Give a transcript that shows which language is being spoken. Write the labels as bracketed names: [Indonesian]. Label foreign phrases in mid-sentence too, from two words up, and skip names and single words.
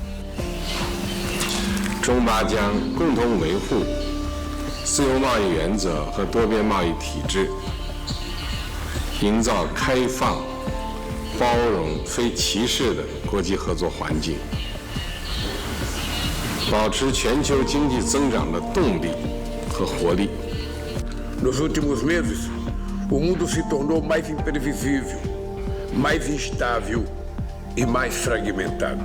[Chinese] 中巴将共同维护自由贸易原则和多边贸易体制，营造开放、包容、非歧视的国际合作环境，保持全球经济增长的动力和活力。 [Portuguese] Nos últimos meses, o mundo se tornou mais imprevisível, mais instável e mais fragmentado.